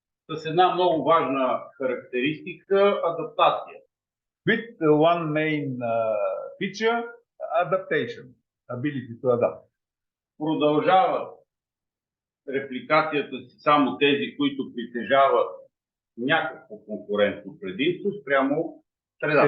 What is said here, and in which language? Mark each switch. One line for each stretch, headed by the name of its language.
Bulgarian: с една много важна характеристика – адаптация.
English: with one main feature, adaptation, ability to adapt.
Bulgarian: Продължават репликацията си само тези, които притежават някакво конкурентно предимство спрямо средата.